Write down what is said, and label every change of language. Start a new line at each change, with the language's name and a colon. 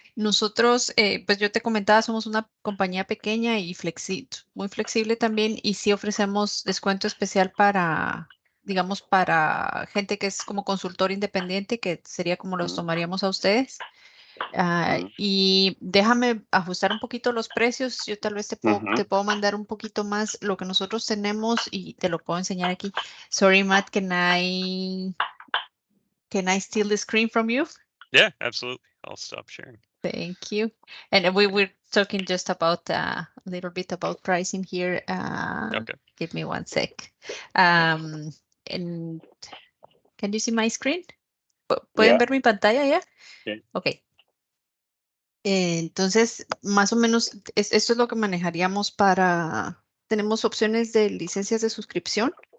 Spanish: Nosotros, pues yo te comentaba, somos una compañía pequeña y muy flexible también y sí ofrecemos descuento especial para, digamos, para gente que es como consultor independiente, que sería como los Mm, tomaríamos a ustedes. mm, Y déjame ajustar un poquito los precios. Yo tal vez ujú. te puedo mandar un poquito más lo que nosotros tenemos y te lo puedo enseñar aquí.
English: Sorry, Matt, can I steal the screen from you? Yeah, absolutely. I'll stop sharing. Thank you. And we were talking just about a little bit about pricing here. Okay. Give me one sec. And can you see my screen?
Spanish: ¿Pueden Ya, ver mi pantalla ya? sí. Ok. Entonces, más o menos, esto es lo que manejaríamos tenemos opciones de licencias de suscripción.